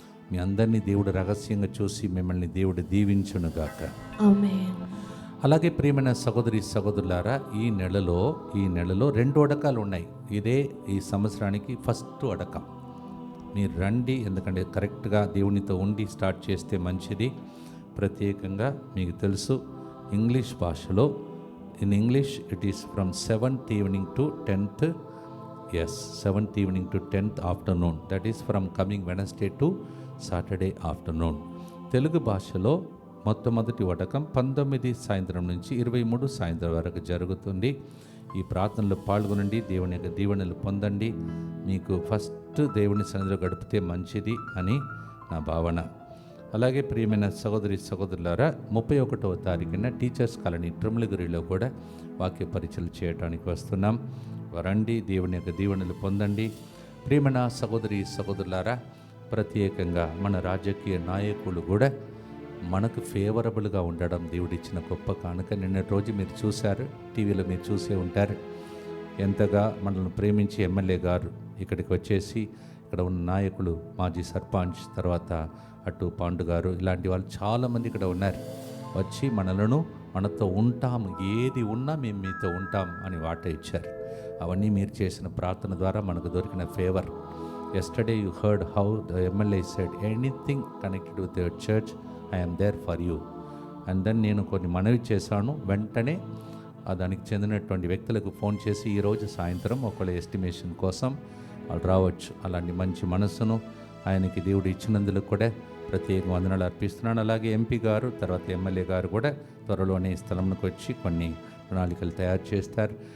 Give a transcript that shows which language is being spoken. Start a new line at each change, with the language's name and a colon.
Telugu: మీ అందరినీ దేవుడు రహస్యంగా చూసి మిమ్మల్ని దేవుడు దీవించునుగాక. ఆమేన్. అలాగే ప్రియమైన సహోదరి సహోదరులారా, ఈ నెలలో 2 అడకాలు ఉన్నాయి. ఇదే ఈ సంవత్సరానికి ఫస్ట్ అడకం. మీరు రండి, ఎందుకంటే కరెక్ట్గా దేవునితో ఉండి స్టార్ట్ చేస్తే మంచిది. ప్రత్యేకంగా మీకు తెలుసు, ఇంగ్లీష్ భాషలో,
English: In English it is from 7th evening to 10th, yes, 7th evening to 10th afternoon, that is from coming Wednesday to Saturday afternoon.
Telugu: Telugu భాషలో మొట్టమొదటి వడకం 19 సాయంత్రం నుంచి 23 సాయంత్రం వరకు జరుగుతుంది. ఈ ప్రార్థనలో పాల్గొనండి, దేవుని యొక్క దీవెనలు పొందండి. మీకు ఫస్ట్ దేవుని సన్నిధిలో గడిపితే మంచిది అని నా భావన. అలాగే ప్రియమైన సహోదరి సహోదరులారా, 31వ తారీఖున టీచర్స్ కాలనీ ట్రిమిల్గిరిలో కూడా వాక్య పరిచయం చేయడానికి వస్తున్నాం. రండి, దేవుని యొక్క దీవెనలు పొందండి. ప్రియమైన సహోదరి సహోదరులారా, ప్రత్యేకంగా మన రాజకీయ నాయకులు కూడా మనకు ఫేవరబుల్గా ఉండడం దేవుడిచ్చిన గొప్ప కానుక. నిన్నటి రోజు మీరు చూశారు, టీవీలో మీరు చూసే ఉంటారు, ఎంతగా మనల్ని ప్రేమించి ఎమ్మెల్యే గారు ఇక్కడికి వచ్చేసి, ఇక్కడ ఉన్న నాయకులు, మాజీ సర్పంచ్, తర్వాత అటు పాండు గారు, ఇలాంటి వాళ్ళు చాలామంది ఇక్కడ ఉన్నారు. వచ్చి మనతో ఉంటాము, ఏది ఉన్నా మేము మీతో ఉంటాం అని వాట ఇచ్చారు. అవన్నీ మీరు చేసిన ప్రార్థన ద్వారా మనకు దొరికిన favour.
English: Yesterday you heard how the MLA said, anything connected with your church, I am there for you. And then
Telugu: నేను కొన్ని మనవి చేశాను. వెంటనే దానికి చెందినటువంటి వ్యక్తులకు ఫోన్ చేసి ఈరోజు సాయంత్రం ఒకళ్ళ ఎస్టిమేషన్ కోసం వాళ్ళు రావచ్చు. అలాంటి మంచి మనస్సును ఆయనకి దేవుడు ఇచ్చినందుకు కూడా ప్రత్యేక వందనాలు అర్పిస్తున్నాను. అలాగే ఎంపీ గారు తర్వాత ఎమ్మెల్యే గారు కూడా త్వరలోనే ఈ స్థలంలోకి వచ్చి కొన్ని ప్రణాళికలు తయారు చేస్తారు.